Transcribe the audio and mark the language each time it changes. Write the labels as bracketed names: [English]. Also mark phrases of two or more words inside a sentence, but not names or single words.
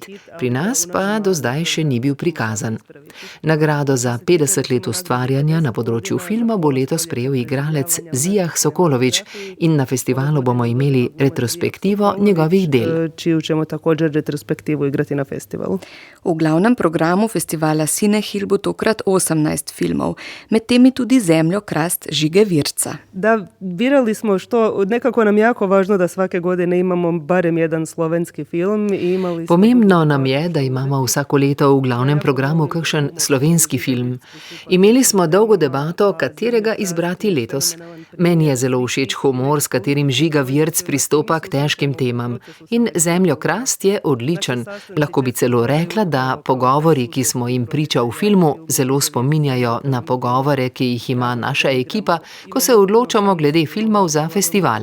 [Slovenian] Pri nas pa do zdaj še ni bil prikazan. Nagrado za 50 let ustvarjanja na področju filma bo letos prejel igralec Zijah Sokolović in na festivalu bomo imeli retrospektivo njegovih del. [Croatian] Čiju ćemo također retrospektivu igrati na festivalu. [Slovenian] V glavnem programu festivala Cinehill bo tokrat 18 filmov, med temi tudi Zemljokrast Žige Virca. [Croatian] Da, birali smo što, nekako nam jako važno da svake godine imamo barem jedan slovenski film. [Slovenian] Pomembno nam je, da imamo vsako leto v glavnem programu kakšen slovenski film. Imeli smo dolgo debato, katerega izbrati letos. Meni je zelo všeč humor, s katerim Žiga Virc pristopa k težkim temam. In Zemljokrast je odličen. Lahko bi celo rekla, da pogovori, ki smo jim priča v filmu, zelo spominjajo na pogovore, ki jih ima naša ekipa, ko se odločamo glede filmov za festival.